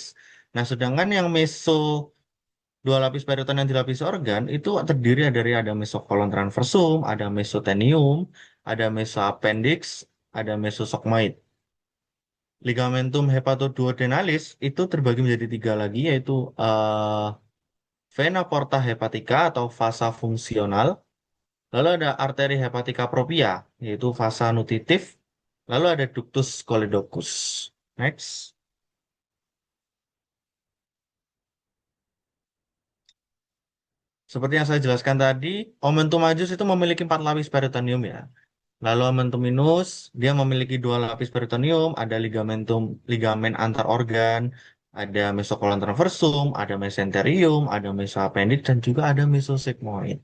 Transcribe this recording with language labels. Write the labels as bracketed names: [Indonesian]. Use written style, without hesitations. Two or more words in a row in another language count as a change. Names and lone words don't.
[Indonesian] Nah, sedangkan yang 2 lapis periton yang dilapisi organ itu terdiri dari ada mesokolon transversum, ada mesotenium, ada mesoappendix, ada mesosogmoid. Ligamentum hepatoduodenalis itu terbagi menjadi 3 lagi, yaitu vena porta hepatica atau vasa fungsional. Lalu ada arteri hepatica propria, yaitu vasa nutritif. Lalu ada ductus choledocus. Next. Seperti yang saya jelaskan tadi, omentum majus itu memiliki 4 lapis peritoneum ya. Lalu omentum minus, dia memiliki dua lapis peritoneum, ada ligamen antar organ, ada mesokolon transversum, ada mesenterium, ada mesoappendix, dan juga ada mesosigmoid.